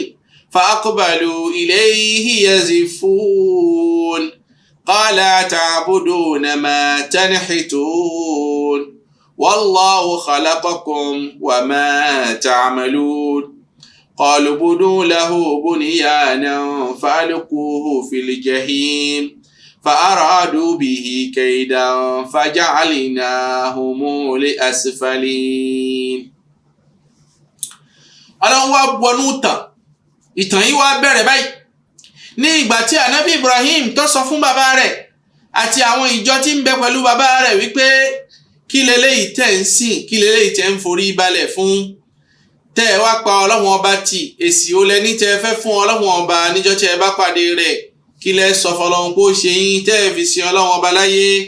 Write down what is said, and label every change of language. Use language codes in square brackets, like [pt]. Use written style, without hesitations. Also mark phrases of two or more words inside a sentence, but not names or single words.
[ar] فأقبلوا إليه يزفون قال أتعبدون ما تنحتون والله خلقكم وما تعملون قالوا بنوا له بنيانا فألقوه في الجحيم فأرادوا به كيدا فجعلناهم لأسفلين. [yo] Ọlọ́run wá wọnú ìtàn yìí wá bẹ̀rẹ̀ báyìí ní ìgbà tí Ànábì Ibrahim tó sọ fún bàbá rẹ̀ àti àwọn ìjọ tí ń bẹ pẹ̀lú bàbá rẹ̀ wípé kí leléyìí tẹ́ ń sìn kí leléyìí tẹ́ ń forí balẹ̀ fún tẹ́ ẹ wá pa Ọlọ́run ọba tì èsì ó lẹ́ni tẹ́ ẹ fẹ́ fún Ọlọ́run ọba níjọ́ tẹ́ ẹ bá pàdé rẹ̀ kí lẹ sọ fọlọ́run kó ṣe yín tẹ́ ẹ fi sin Ọlọ́run ọba láyé.